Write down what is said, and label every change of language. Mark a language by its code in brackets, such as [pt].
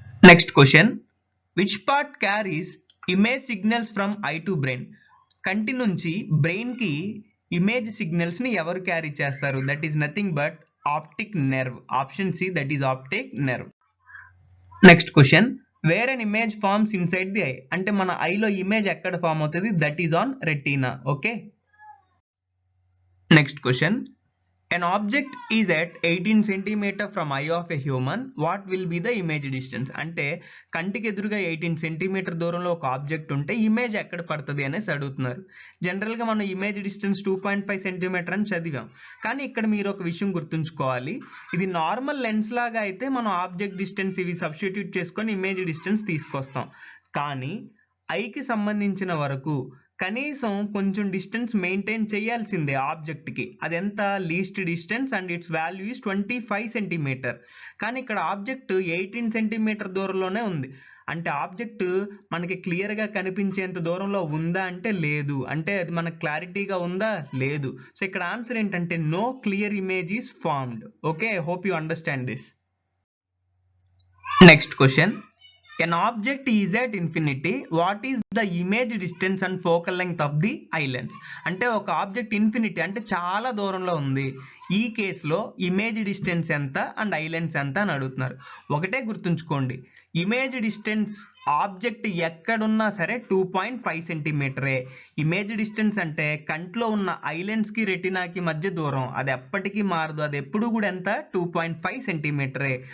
[en] Next question, which part carries image signals from eye to brain. [te] కంటి నుంచి బ్రెయిన్కి image సిగ్నల్స్ని ఎవరు క్యారీ చేస్తారు? [en] That is nothing but optic nerve. Option C, that is optic nerve. Next question, where an image forms inside the eye. [te] అంటే మన ఐలో image ఎక్కడ form అవుతుంది? [en] That is on retina. Okay, next question, an object is at 18 cm from eye of a human, what will be the image distance? [te] అంటే కంటికి ఎదురుగా 18 cm దూరంలో ఒక object ఉంటే ఇమేజ్ ఎక్కడ పడుతుంది అనేసి అడుగుతున్నారు. జనరల్గా మనం ఇమేజ్ డిస్టెన్స్ 2.5 cm అని చదివాం. కానీ ఇక్కడ మీరు ఒక విషయం గుర్తుంచుకోవాలి, ఇది నార్మల్ లెన్స్ లాగా అయితే మనం ఆబ్జెక్ట్ డిస్టెన్స్ ఇవి సబ్స్టిట్యూట్ చేసుకొని ఇమేజ్ డిస్టెన్స్ తీసుకొస్తాం. కానీ ఐకి సంబంధించిన వరకు కనీసం కొంచెం డిస్టెన్స్ మెయింటైన్ చేయాల్సిందే ఆబ్జెక్ట్కి. అది ఎంత? [en] Least distance and its value is 25 cm. [te] కానీ ఇక్కడ ఆబ్జెక్ట్ 18 cm దూరంలోనే ఉంది. అంటే ఆబ్జెక్ట్ మనకి క్లియర్గా కనిపించేంత దూరంలో ఉందా అంటే లేదు. అంటే అది మనకు క్లారిటీగా ఉందా లేదు. సో ఇక్కడ ఆన్సర్ ఏంటంటే [en] No clear image is formed. Okay, I hope you understand this. Next question, an object is at infinity, what is the image distance and focal length of the eye lens? [te] అంటే ఒక object infinity అంటే చాలా దూరంలో ఉంది, ఈ కేసులో image distance ఎంత and eye lens ఎంత అని అడుగుతున్నారు. ఒకటే గుర్తుంచుకోండి, ఇమేజ్ డిస్టెన్స్ ఆబ్జెక్ట్ ఎక్కడున్నా సరే 2.5 సెంటీమీటరే. ఇమేజ్ డిస్టెన్స్ అంటే కంట్లో ఉన్న ఐ లెన్స్కి రెటినాకి మధ్య దూరం, అది ఎప్పటికీ మారదు, అది ఎప్పుడు కూడా ఎంత 2.5 సెంటీమీటరే.